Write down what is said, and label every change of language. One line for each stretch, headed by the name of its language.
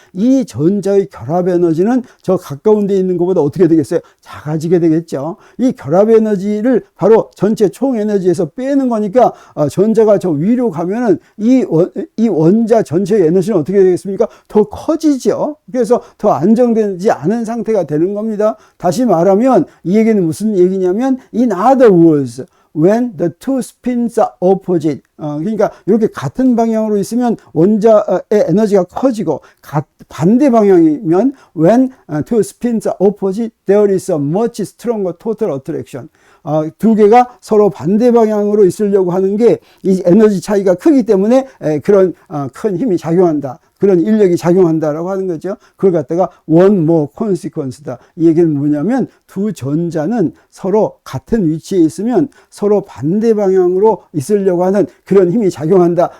Korean: 이 전자의 결합 에너지는 저 가까운 데 있는 것보다 어떻게 되겠어요? 작아지게 되겠죠. 이 결합 에너지를 바로 전체 총 에너지에서 빼는 거니까, 전자가 저 위로 가면은 이 원자 전체의 에너지는 어떻게 되겠습니까? 더 커지죠. 그래서 더 안정되지 않은 상태가 되는 겁니다. 다시 말하면 이 얘기는 무슨 얘기냐면,
English: in other words, when the two spins are opposite,
Korean: 그러니까 이렇게 같은 방향으로 있으면 원자의 에너지가 커지고, 반대 방향이면
English: when two spins are opposite, there is a much stronger total attraction.
Korean: 두 개가 서로 반대 방향으로 있으려고 하는 게 이 에너지 차이가 크기 때문에 그런 큰 힘이 작용한다. 그런 인력이 작용한다라고 하는 거죠. 그걸 갖다가
English: one more consequence
Korean: 다. 이 얘기는 뭐냐면 두 전자는 서로 같은 위치에 있으면 서로 반대 방향으로 있으려고 하는 그런 힘이 작용한다.